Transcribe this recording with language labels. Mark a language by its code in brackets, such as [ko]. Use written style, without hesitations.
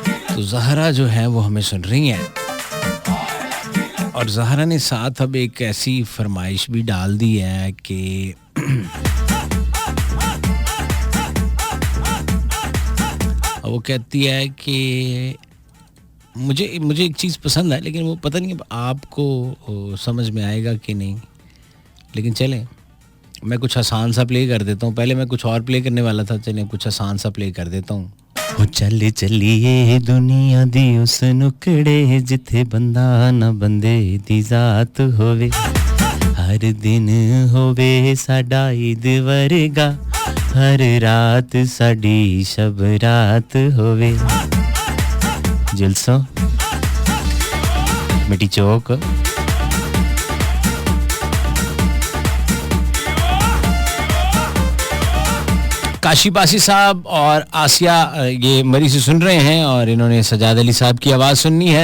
[hi] तो ज़हरा जो है वो हमें सुन रही हैं, और ज़हरा ने साथ अब एक ऐसी फरमाइश भी डाल दी है कि वो कहती है कि मुझे एक चीज़ पसंद है, लेकिन वो पता नहीं अब आपको समझ में आएगा कि नहीं, लेकिन चलें मैं कुछ आसान सा प्ले कर देता हूँ। पहले मैं कुछ और प्ले करने वाला था, चलें कुछ आसान सा प्ले कर देता हूँ। [pa] ਉਹ ਚੱਲ ਚੱਲੀਏ ਦੁਨੀਆ ਦੀ ਉਸ ਨੁਕੜੇ ਜਿੱਥੇ ਬੰਦਾ ਨਾ ਬੰਦੇ ਦੀ ਜ਼ਾਤ ਹੋਵੇ, ਹਰ ਦਿਨ ਹੋਵੇ ਸਾਡਾ ਈਦ ਵਰਗਾ, ਹਰ ਰਾਤ ਸਾਡੀ ਸ਼ਬ ਰਾਤ ਹੋਵੇ। [hi] ਜਲਸਾ ਮਿੱਟੀ ਚੌਕ काशी पासी साहब और आसिया ये मरी से सुन रहे हैं, और इन्होंने सजाद अली साहब की आवाज़ सुननी है।